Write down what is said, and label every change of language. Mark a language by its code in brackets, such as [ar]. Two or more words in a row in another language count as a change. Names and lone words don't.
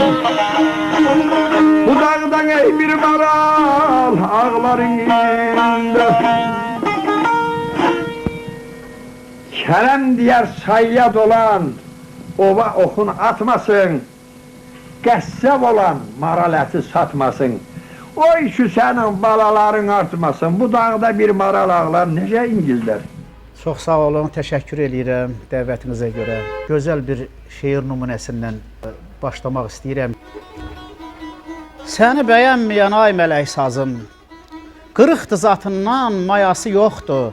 [az] Bu dağdan ey bir maral ağların iller. Kerem diyer sayya dolan ova okun atmasın. Qəssab olan maral eti satmasın. O işi senin balaların artmasın. Bu dağda bir maral ağlar necə ingillər. Çox sağ olun, təşəkkür edirəm dəvətinizə görə. Gözəl bir şeir nümunəsindən başlamaq istəyirəm. Səni bəyənməyən ay mələk sazım, qırıqdı zatından mayası yoxdur.